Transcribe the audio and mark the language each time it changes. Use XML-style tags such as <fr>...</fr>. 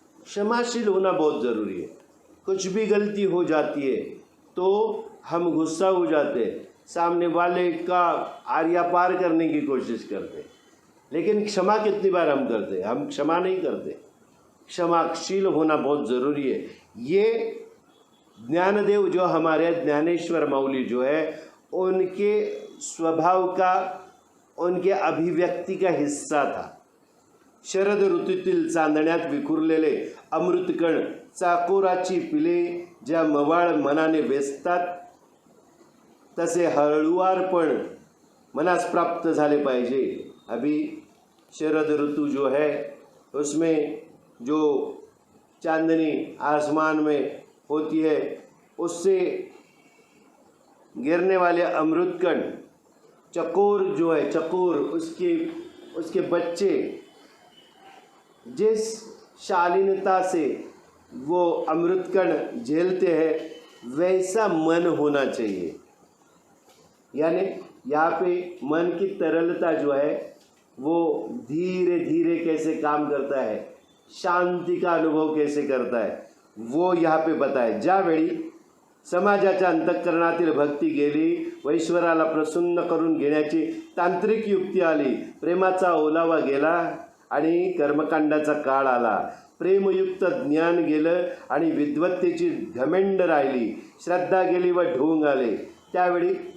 <hi>क्षमाशील होना बहुत ज़रूरी है। कुछ भी गलती हो जाती है तो हम गुस्सा हो जाते हैं, सामने वाले का आर्या पार करने की कोशिश करते हैं, लेकिन क्षमा कितनी बार हम करते हैं? हम क्षमा नहीं करते। क्षमाशील होना बहुत ज़रूरी है। ये ज्ञानदेव जो हमारे ज्ञानेश्वर माऊली जो है उनके स्वभाव का, उनके अभिव्यक्ति का हिस्सा था।</hi> <mr>शरद ऋतूतील चांदण्यात विखुरलेले अमृतकण चाकोराची पिले ज्या मवाळ मनाने वेचतात तसे हळुवारपण मनास प्राप्त झाले पाहिजे।</mr> <hi>अभी शरद ऋतु जो है उसमें जो चांदनी आसमान में होती है उससे गिरने वाले अमृतकण, चकोर जो है, चकोर उसके बच्चे जिस शालीनता से वो अमृतकण झेलते हैं वैसा मन होना चाहिए। यानी यहाँ पे मन की तरलता जो है वो धीरे धीरे कैसे काम करता है, शांति का अनुभव कैसे करता है, वो यहाँ पे बताए।</hi> <mr>ज्यावेळी समाजाच्या अंतःकरणातील भक्ती गेली व ईश्वराला प्रसन्न करून घेण्याची तांत्रिक युक्ती आली, प्रेमाचा ओलावा गेला आणि कर्मकांडाचा काळ आला, प्रेमयुक्त ज्ञान गेलं आणि विद्वत्तेची घमेंड राहिली, श्रद्धा गेली व ढोंग आले, त्यावेळी</mr>